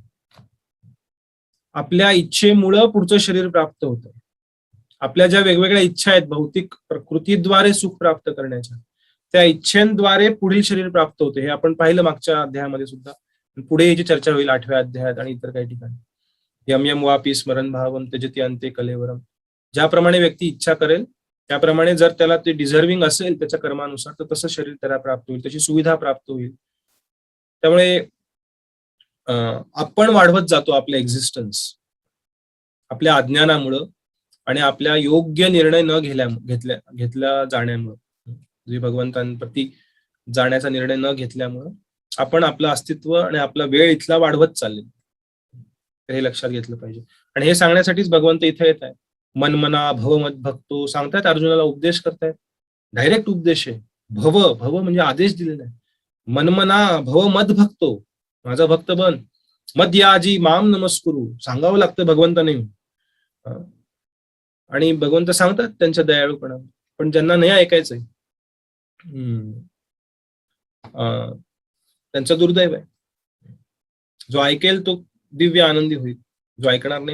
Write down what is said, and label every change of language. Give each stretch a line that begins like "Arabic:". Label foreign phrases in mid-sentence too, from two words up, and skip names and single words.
Marathi: आपल्या इच्छेमुळं पुढचं शरीर प्राप्त होतं. आपल्या ज्या वेगवेगळ्या इच्छा आहेत भौतिक प्रकृतीद्वारे सुख प्राप्त करण्याच्या, त्या इच्छेद्वारे पुढील शरीर प्राप्त होते. हे आपण पाहिलं मागच्या अध्यायामध्ये सुद्धा. पुढे याची चर्चा होईल 8व्या अध्यायात आणि इतर काही ठिकाणी.
Sanskrit: यम यम वापी स्मरण भावम त्यजति अंते कलेवरम.
Marathi: ज्याप्रमाणे व्यक्ती इच्छा करेल त्याप्रमाणे जर त्याला ते डिझर्विंग असेल त्याच्या कर्मानुसार, तर तसं शरीर त्याला प्राप्त होईल, त्याची सुविधा प्राप्त होईल. त्यामुळे आपण वाढवत जातो आपलं एक्झिस्टन्स आपल्या अज्ञानामुळं आणि आपल्या योग्य निर्णय न घेतल्या जाण्यामुळं, जे भगवंतांप्रती जाण्याचा निर्णय न घेतल्यामुळं आपण आपलं अस्तित्व आणि आपला वेळ इथला वाढवत चालले. हे लक्षात घेतलं पाहिजे. आणि हे सांगण्यासाठीच भगवंत इथे येत आहे.
Sanskrit: मनमना भव मद भक्तो
Marathi: सांगतायत, अर्जुनाला उपदेश करतायत. डायरेक्ट उपदेश आहे. भव म्हणजे आदेश दिलेला आहे.
Sanskrit: मनमना भव मद भक्तो,
Marathi: माझा भक्त बन.
Sanskrit: मद याजी माम नमस्कुरू,
Marathi: सांगावं लागतं भगवंताने. आणि भगवंत सांगतात त्यांच्या दयाळूपणा, पण ज्यांना नाही ऐकायचंय त्यांचं दुर्दैव आहे. जो ऐकेल तो दिव्य आनंदी होईल, जो ऐकणार नाही.